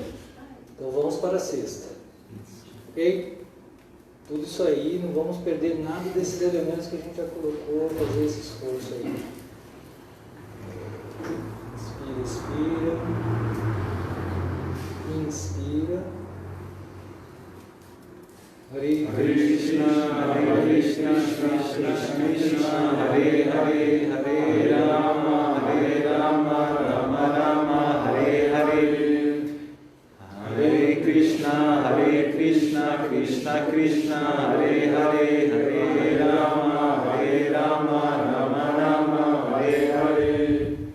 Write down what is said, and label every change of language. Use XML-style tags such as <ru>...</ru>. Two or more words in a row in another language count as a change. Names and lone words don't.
<pt>Então vamos para a sexta. Ok? Tudo isso aí, não vamos perder nada desses elementos que a gente já colocou, fazer esse esforço aí. Inspira, expira. Inspira.</pt> <sa>Hare कृष्ण हरे कृष्ण कृष्ण कृष्ण हरे हरे हरे राम राम राम हरे हरे. हरे कृष्ण कृष्ण कृष्ण हरे हरे हरे राम राम राम हरे हरे.</sa>